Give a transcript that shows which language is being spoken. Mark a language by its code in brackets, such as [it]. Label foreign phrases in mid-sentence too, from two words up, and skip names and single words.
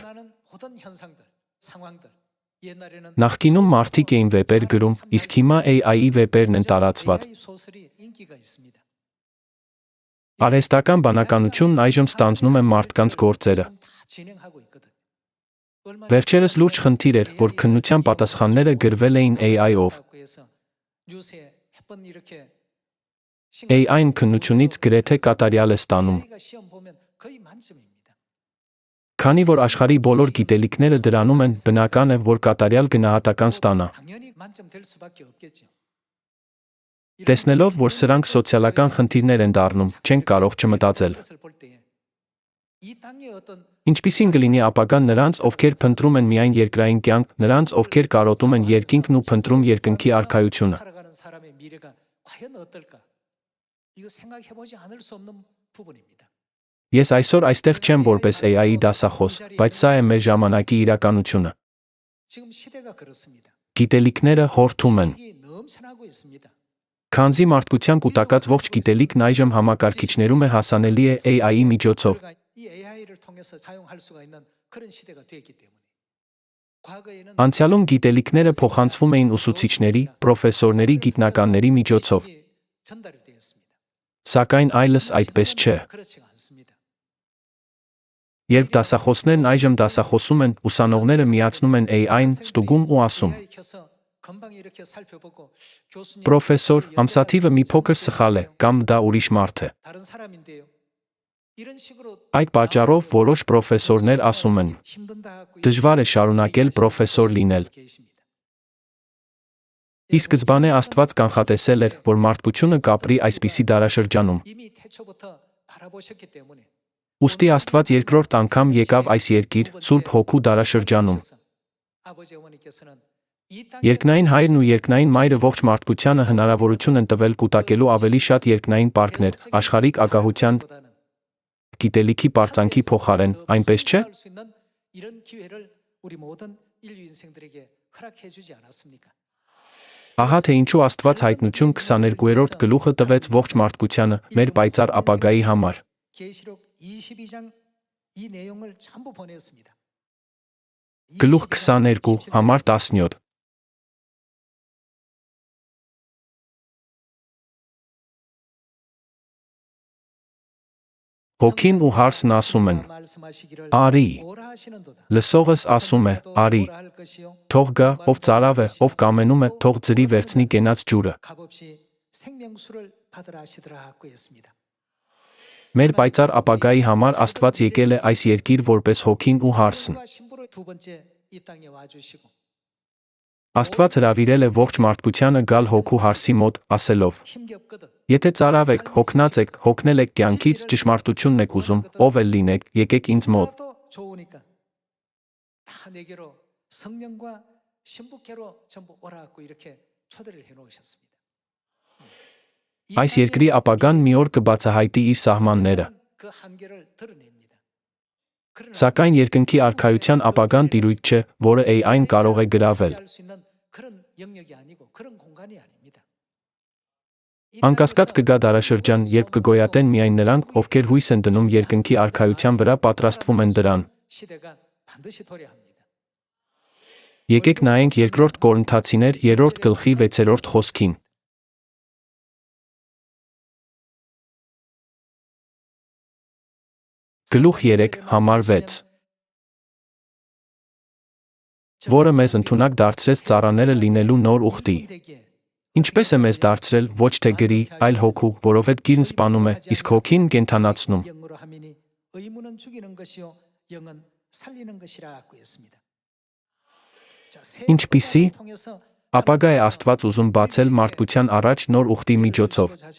[ko] 일어나는 모든 현상들, 상황들. 옛날에는 [hy] Նախկինում մարդիկ էին վեպեր գրում, իսկ հիմա AI-ի վեպերն են տարածված։ [ko] AI 소설이 인기가 있습니다. [hy] Արհեստական բանականությունն այժմ ստանձնում է մարդկանց գործերը։ [ko] 지금 다 진행하고 있거든요. 얼마나 [hy] Վերջերս լուրջ խնդիր էր, որ քննության պատասխանները գրվել էին AI-ով։ [ko] 해서 뉴스에 몇번 이렇게 [hy] AI-ն քննությունից գրեթե կատարյալ է ստանում։ [ko] AI가 시험 보면 거의 만점입니다. [hy] Քանի որ աշխարհի բոլոր գիտելիքները դրանում են, բնական է, որ կատարյալ գնահատական ստանա։ [ko] 당연히 만점 될 수밖에 없겠죠. [hy] Տեսնելով, որ սրանք սոցիալական խնդիրներ են դառնում, չենք կարող չմտածել։ [ko] 것을 볼 때에 이 땅의 어떤 [hy] Ինչպիսին կլինի ապագան նրանց, ովքեր փնտրում են միայն երկրային կյանք, նրանց, ովքեր կարոտում են երկինքն ու փնտրում երկնքի արքայությունը։ [ko] 살아가는 사람의 미래가 과연 어떨까? 이거 생각해 보지 않을 수 없는 부분입니다. [hy] Ես այսօր այստեղ չեմ որպես AI-ի դասախոս, բայց սա է մեր ժամանակի իրականությունը։ [ko] 지금 시대가 그렇습니다. [hy] Գիտելիքները հորթում են։ [ko] 이게 넘쳐나고 있습니다. [hy] Քանզի մարդկության կուտակած ողջ գիտելիքն այժմ համակարգիչներում է հասանելի է AI-ի միջոցով։ [ko] 우리가 이 AI를 통해서 사용할 수가 있는 그런 시대가 되었기 때문에 과거에는 [hy] Անցյալում գիտելիքները փոխանցվում էին ուսուցիչների, պրոֆեսորների, գիտնականների միջոցով։ [ko] 전달이 되었습니다. [hy] Սակայն այլս այդպես չէ։ [ko] 그렇지가 않습니다. [hy] Երբ դասախոսներն այժմ դասախոսում են, ուսանողները միացնում են AI-ն, ստուգում ու ասում. [ko] AI 켜서 금방 이렇게 살펴보고 교수님 [hy] Պրոֆեսոր, ամսաթիվը մի փոքր սխալ է, կամ դա ուրիշ մարդ է։ [ko] 다른 사람인데요. 이런 식으로 [hy] Այդ պատճառով որոշ պրոֆեսորներ ասում են. [ko] 힘든다 하고 [hy] Դժվար է շարունակել պրոֆեսոր լինել։ [ko] 계십니다. [hy] Ի սկզբանե Աստված կանխատեսել էր, որ մարդկությունը կապրի այսպիսի դարաշրջանում։ [ko] 이미 태초부터 바라보셨기 때문에 [hy] Ուստի Աստված երկրորդ անգամ եկավ այս երկիր, Սուրբ Հոգու դարաշրջանում։ [ko] 아버지 어머니께서는 이 땅에 [hy] Երկնային հայրն ու երկնային մայրը ողջ մարդկությանը հնարավորություն են տվել կուտակելու ավելի շատ երկնային պարկներ, աշխարհիկ ագահության, գիտելիքի պարծանքի փոխարեն, այնպես չէ։ [ko] 수 있는 이런 기회를 우리 모든 인류 인생들에게 허락해 주지 않았습니까? [hy] Ահա թե ինչու Աստված հայտնություն 22-րդ գլուխը տվեց ողջ մարդկությանը մեր պայծառ ապագայի համար։ [ko] 계시록 22장 이 내용을 전부 보냈습니다. [hy] Գլուխ 22, համար 17։ Հոգին ու հարսն ասում են. [ko] 말씀하시기를 [hy] Արի, [ko] 오라 하시는도다. [hy] լսողս ասում է. Արի, [ko] 오라 할 것이요. [hy] թող գա, ով ծարավ է, ով կամենում է, թող ծրի վերցնի կենաց ջուրը։ [ko] 값없이 생명수를 받으라 하시더라 하고 했습니다. [hy] Մեր պայծառ ապագայի համար Աստված եկել է այս երկիր որպես հոգին ու հարսն։ [ko] 신부가 신부로 두 번째 이 땅에 와 주시고 [hy] Աստված հրավիրել է ողջ մարդկությանը գալ հոգու հարսի մոտ, ասելով. [ko] 힘겹거든. [hy] Եթե ծարավ եք, հոգնած եք, հոգնել եք կյանքից, ճշմարտությունն եք ուզում, ով էլ լինեք, եկեք ինձ մոտ։ [ko] 또 좋으니까 다 내게로 성령과 신부께로 전부 오라고 이렇게 초대를 해 놓으셨습니다. [hy] Այս երկրի ապագան մի օր կբացահայտի իր սահմանները։ [ko] 그 한계를 드러냅니다. 그러나 [hy] Սակայն երկնքի արքայության ապագան տիրույթ չէ, որը AI-ն կարող է գրավել։ [ko] 할수 있는 그런 영역이 아니고 그런 공간이 아닙니다. [hy] Անկասկած կգա դարաշրջան, երբ կգոյատեն միայն նրանք, ովքեր հույս են դնում երկնքի արքայության վրա, պատրաստվում են դրան։ [ko] 시대가 반드시 도래합니다. [hy] Եկեք նայենք երկրորդ Կորինթացիներ 3-րդ գլխի 6-րդ խոսքին։ Գլուխ 3, համար 6, որը մեզ ընդունակ դարձրեց ծառաները լինելու նոր ուխտի։ Ինչպես է մեզ դարձրել ոչ թե գրի, այլ հոգու, որովհետև գիրն սպանում է, իսկ հոգին կենդանացնում։ Ինչպիսի ապագա է Աստված ուզում բացել մարդկության առաջ նոր ուխտի միջոցով։